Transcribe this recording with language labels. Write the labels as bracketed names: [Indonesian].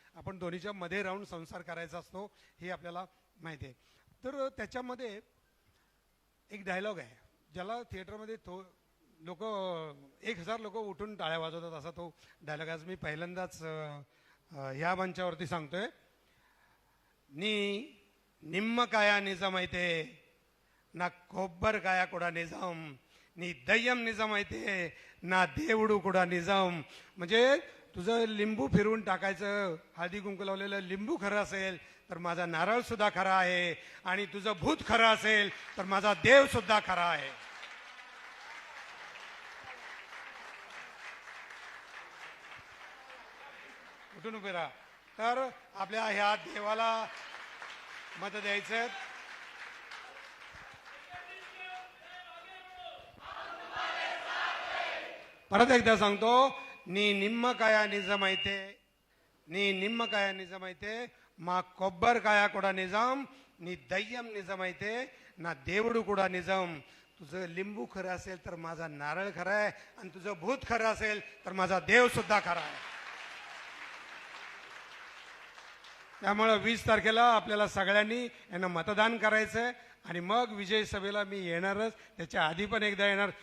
[Marathi] आपण दोन्हीच्या मध्ये राहून संसार करायचा असतो हे आपल्याला माहिती आहे. तर त्याच्यामध्ये एक डायलॉग आहे ज्याला थिएटरमध्ये लोक 1000 लोक उठून टाळ्या वाजवतात असा तो डायलॉग आज मी पहिल्यांदाच ह्या मंचावरती सांगतोय. [Telugu] నిమ్మకాయ నిజమైతే నా కొబ్బరికాయ కూడా నిజం, నీ దయ్యం నిజమైతే నా దేవుడు కూడా నిజం. [Marathi] म्हणजे तुझं लिंबू फिरवून टाकायचं, हळदी कुंकू लावलेलं लिंबू खरं असेल तर माझा नारळ सुद्धा खरा आहे, आणि तुझं भूत खरं असेल तर माझा देव सुद्धा खरा आहे. उठून उभे राहा. तर आपल्या ह्या देवाला मत द्यायचं. परत एकदा सांगतो, [Telugu] నీ నిమ్మకాయ నిజమైతే, నీ నిమ్మకాయ నిజమైతే మా కొబ్బరికాయ కూడా నిజం, నీ దయ్యం నిజమైతే నా దేవుడు కూడా నిజం. [Marathi] तुझं लिंबू खरं असेल तर माझा नारळ खरा आहे, आणि तुझं भूत खरं असेल तर माझा देव सुद्धा खरा आहे. त्यामुळे 20 तारखेला आपल्याला सगळ्यांनी यांना मतदान करायचंय. आणि मग विजय सभेला मी येणारच, त्याच्या आधी पण एकदा येणार.